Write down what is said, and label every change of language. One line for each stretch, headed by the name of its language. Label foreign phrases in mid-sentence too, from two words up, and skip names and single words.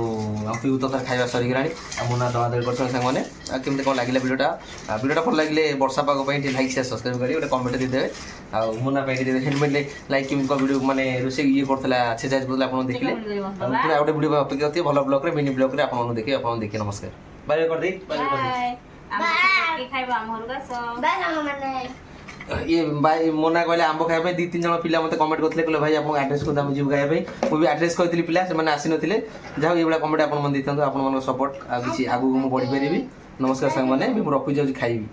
Odia: ପିଉ ତ ତାର ଖାଇବା ସରିଗଲାଣି ଆଉ ମୋ ନା ଦଳାଦଳି କରୁଛନ୍ତି ସାଙ୍ଗମାନେ ଆଉ କେମିତି କ'ଣ ଲାଗିଲା ଭିଡ଼ିଓଟା ଭଲ ଲାଗିଲେ ବର୍ଷା ପାଗ ପାଇଁ ଟିକେ ଲାଇକ୍ ସେୟାର ସବସ୍କ୍ରାଇବ୍ କରି ଗୋଟେ କମେଣ୍ଟ ଦେଇଦେବେ ଆଉ ମୋ ନା ପାଇଁ ଟିକେ ହେଲମେଟ୍ ଲାଇକ୍ କେମିତି କ'ଣ ଭିଡ଼ିଓ ମାନେ ରୋଷେଇ ଇଏ କରୁଥିଲା ଏକ୍ସରସାଇଜ୍ କରୁଥିଲା ଆପଣ ଦେଖିଲେ ଆଉ ପୁଣି ଆଉ ଗୋଟେ ଭିଡ଼ିଓ ଅପେକ୍ଷା ଅଛି ଭଲ ବ୍ଲଗ୍ରେ ମିନି ବ୍ଲଗ୍ରେ ଆପଣଙ୍କୁ ଦେଖିବେ ଆପଣଙ୍କୁ ଦେଖି ନମସ୍କାର ବାଇ ବାଇ କରିଦେଇ ଏ ଭାଇ ମୋନା କହଲେ ଆମ୍ବ खाଇବା ପାଇଁ 2-3 ଜଣ ପିଲା ମତେ କମେଣ୍ଟ କରିଥିଲେ କହିଲେ ଭାଇ ଆପଣଙ୍କ ଆଡ୍ରେସ୍ କୋଉଟା ଆମେ ଯିବୁ ଖାଇବା ପାଇଁ ମୁଁ ବି ଆଡ୍ରେସ୍ କହିଥିଲି ପିଲା ସେମାନେ ଆସି ନଥିଲେ ଯାଉ ଏଇଭଳିଆ କମେଣ୍ଟ ଆପଣ ମାନେ ଦେଇଥାନ୍ତୁ ଆପଣମାନଙ୍କ ସପୋର୍ଟ ଆଉ କିଛି ଆଗକୁ ମୁଁ ବଢି ପାରିବି ନମସ୍କାର ସାଙ୍ଗମାନେ ମୁଁ ରଖୁଛି ଯାଉଛି ଖାଇବି।